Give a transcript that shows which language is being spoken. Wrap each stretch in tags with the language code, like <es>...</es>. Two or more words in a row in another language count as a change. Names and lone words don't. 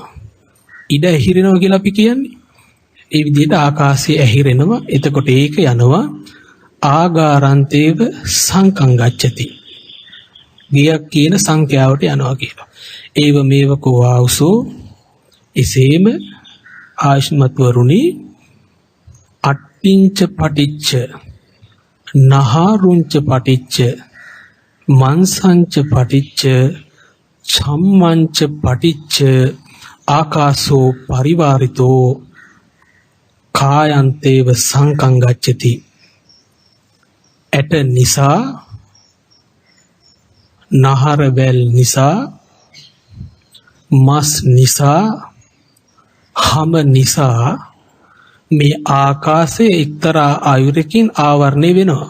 <si>ඉඩ ඇහිරෙනවා කියලා අපි කියන්නේ. ඒ විදිහට ආකාශයේ ඇහිරෙනවා. එතකොට ඒක යනවා</si> <pi>ආගාරන්තේව සංකං ගච්ඡති.</pi> <si>ගියක් කියන සංඛ්‍යාවට යනවා කියලා.</si> <pi>ඒව මේව කෝ ආවුසෝ</pi> <si>එසේම ආයෂ්මත් වරුනි</si> <pi>අට්ටිංච පටිච්ච නහාරුංච පටිච්ච මන්සංච පටිච්ච චම්මංච පටිච්ච ආකාශෝ පරිවාරිතෝ කායන්තේව සංකං ගච්ඡති.</pi> <si>ඇට නිසා, නහර වැල් නිසා, මස් නිසා, හම නිසා මේ ආකාශයේ එක්තරා ආයුරකින් ආවරණය වෙනවා.</si>